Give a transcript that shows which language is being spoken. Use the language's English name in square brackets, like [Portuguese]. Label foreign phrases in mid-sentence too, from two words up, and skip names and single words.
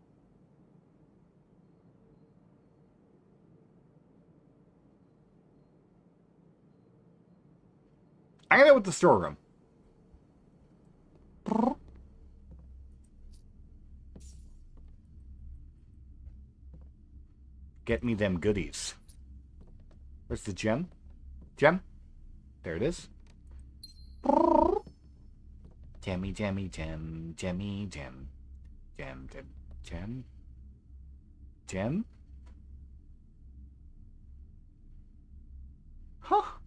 [English] I'm gonna go with the storeroom. Get me them goodies. Where's the gem? Gem? There it is. Gemmy, gemmy, gem, gemmy, gem. Gem, gem, gem. Gem? Huh.